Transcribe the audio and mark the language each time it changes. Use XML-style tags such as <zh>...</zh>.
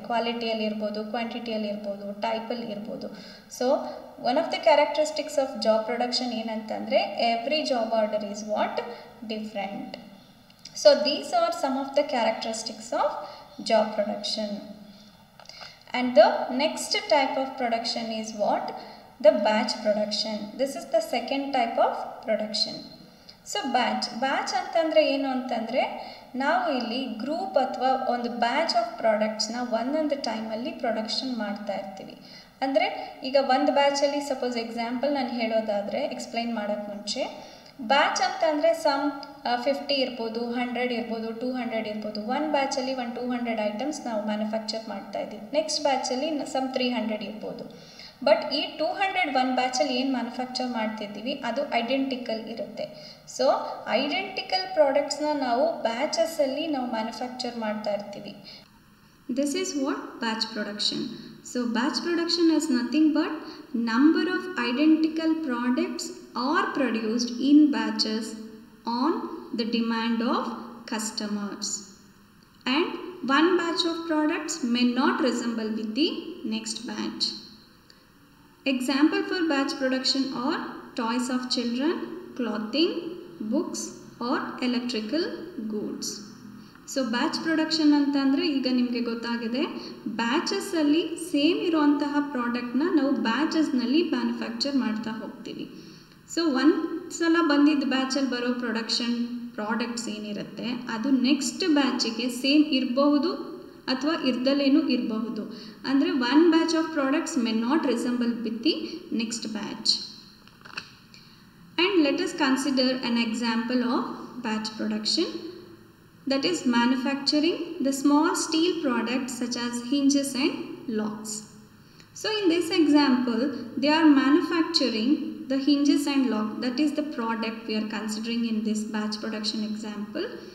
<kn>ಕ್ವಾಲಿಟಿಯಲ್ಲಿ ಇರ್ಬೋದು, ಕ್ವಾಂಟಿಟಿಯಲ್ಲಿ ಇರ್ಬೋದು, ಟೈಪಲ್ಲಿ ಇರ್ಬೋದು.</kn> <en>So one of the characteristics of job production ಏನಂತಂದರೆ, every job order is what different. So these are some of the characteristics of job production. And the next type of production is what? The batch production. This is the second type of production.</en> <kn>So batch ಅಂತಂದರೆ ಏನು ಅಂತಂದರೆ, ನಾವು ಇಲ್ಲಿ group ಅಥವಾ ಒಂದು batch of ಪ್ರಾಡಕ್ಟ್ಸ್ನ ಒಂದೊಂದು ಟೈಮಲ್ಲಿ production ಮಾಡ್ತಾ ಇರ್ತೀವಿ. ಅಂದರೆ ಈಗ ಒಂದು ಬ್ಯಾಚಲ್ಲಿ ಸಪೋಸ್ ಎಕ್ಸಾಂಪಲ್ ನಾನು ಹೇಳೋದಾದರೆ, ಎಕ್ಸ್ಪ್ಲೈನ್ ಮಾಡೋಕ್ಕೆ ಮುಂಚೆ, ಬ್ಯಾಚ್ ಅಂತಂದರೆ ಸಮ್ 50 ಇರ್ಬೋದು, 100 ಇರ್ಬೋದು, 200 ಇರ್ಬೋದು. ಒಂದು ಬ್ಯಾಚಲ್ಲಿ 200 ಐಟಮ್ಸ್ ನಾವು ಮ್ಯಾನುಫ್ಯಾಕ್ಚರ್ ಮಾಡ್ತಾ ಇದ್ದೀವಿ. ನೆಕ್ಸ್ಟ್ ಬ್ಯಾಚಲ್ಲಿ ಸಮ್ 300 ಇರ್ಬೋದು. ಬಟ್ ಈ 200 ಒಂದು ಬ್ಯಾಚಲ್ಲಿ ಏನು ಮ್ಯಾನುಫ್ಯಾಕ್ಚರ್ ಮಾಡ್ತಿದ್ದೀವಿ ಅದು ಐಡೆಂಟಿಕಲ್ ಇರುತ್ತೆ. ಸೊ ಐಡೆಂಟಿಕಲ್ ಪ್ರಾಡಕ್ಟ್ಸ್ನ ನಾವು ಬ್ಯಾಚಸ್ಸಲ್ಲಿ ನಾವು ಮ್ಯಾನುಫ್ಯಾಕ್ಚರ್ ಮಾಡ್ತಾ ಇರ್ತೀವಿ.</kn> <en>This is what batch production. So batch production is nothing but number of identical products are produced in batches on the demand of customers. And one batch of products may not resemble with the next batch. Example for batch production are toys of children, clothing, books or electrical goods.</en> <kn>So batch production ಅಂತಂದರೆ ಈಗ ನಿಮಗೆ ಗೊತ್ತಾಗಿದೆ, ಬ್ಯಾಚಸ್ಸಲ್ಲಿ same ಇರುವಂತಹ ಪ್ರಾಡಕ್ಟ್ನ ನಾವು ಬ್ಯಾಚಸ್ನಲ್ಲಿ manufacture ಮಾಡ್ತಾ ಹೋಗ್ತೀವಿ. So ಒಂದು ಸಲ ಬಂದಿದ್ದ ಬ್ಯಾಚಲ್ಲಿ ಬರೋ ಪ್ರಾಡಕ್ಟ್ಸ್ ಏನಿರುತ್ತೆ ಅದು ನೆಕ್ಸ್ಟ್ ಬ್ಯಾಚಿಗೆ ಸೇಮ್ ಇರಬಹುದು ಅಥವಾ ಇರ್ದಲೇನೂ ಇರಬಹುದು.</kn> <en>ಅಂದರೆ one batch of products may not resemble with the next batch. And let us consider an example of batch production, that is manufacturing the small steel products such as hinges and locks. So in this example they are manufacturing the hinges and lock, that is the product we are considering in this batch production example.</en>